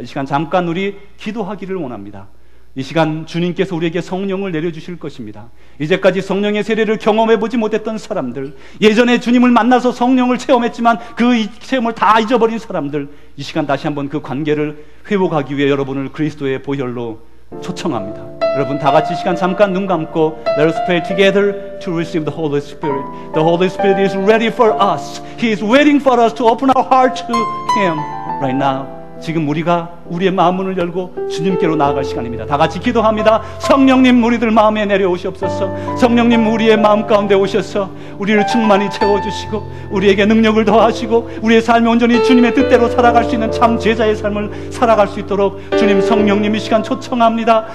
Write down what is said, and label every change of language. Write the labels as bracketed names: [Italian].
[Korean] 이 시간 잠깐 우리 기도하기를 원합니다. 이 시간 주님께서 우리에게 성령을 내려주실 것입니다. 이제까지 성령의 세례를 경험해보지 못했던 사람들, 예전에 주님을 만나서 성령을 체험했지만 그 체험을 다 잊어버린 사람들, 이 시간 다시 한번 그 관계를 회복하기 위해 여러분을 그리스도의 보혈로 초청합니다. 여러분 다 같이 시간 잠깐 눈 감고 [English] Let us pray together to receive the Holy Spirit. The Holy Spirit is ready for us. He is waiting for us to open our heart to Him right now. [Korean] 지금 우리가 우리의 마음문을 열고 주님께로 나아갈 시간입니다. 다 같이 기도합니다. 성령님, 우리들 마음에 내려오시옵소서. 성령님, 우리의 마음 가운데 오셔서 우리를 충만히 채워주시고 우리에게 능력을 더하시고 우리의 삶이 온전히 주님의 뜻대로 살아갈 수 있는 참 제자의 삶을 살아갈 수 있도록 주님, 성령님 이 시간 초청합니다.